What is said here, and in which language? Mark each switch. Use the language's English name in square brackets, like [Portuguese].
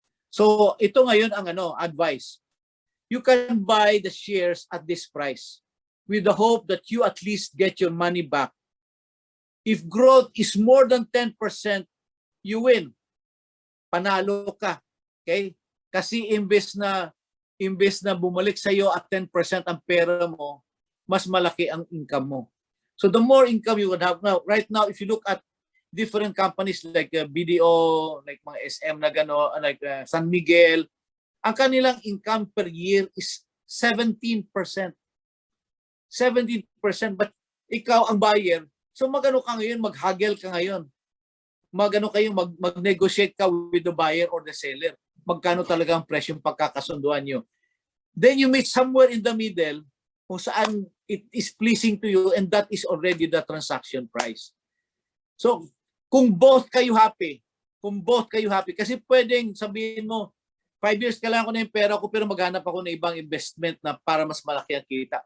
[Filipino] So ito ngayon ang advice. [English] You can buy the shares at this price with the hope that you at least get your money back. If growth is more than 10%, you win. [Filipino] Panalo ka. [English] Okay? [Filipino] Kasi imbes na bumalik sa iyo at 10% ang pera mo, mas malaki ang income mo. [English] So the more income you would have now, right now, if you look at different companies like BDO, like mga SM na gano, like San Miguel, ang kanilang income per year is 17%. [Filipino] 17%, but ikaw ang buyer, so magano ka ngayon, mag-haggle ka ngayon. Magano kayo, mag-negotiate ka [English] with the buyer or the seller. [Filipino] Magkano talaga ang presyong pagkakasunduan nyo. [English] Then you meet somewhere in the middle [Filipino] kung saan [English] it is pleasing to you, and that is already the transaction price. [Filipino] So, kung both kayo happy, kasi pwedeng sabihin mo, 5 years kailangan ko na yung pera ko pero maghanap ako ng ibang investment na para mas malaki ang kita.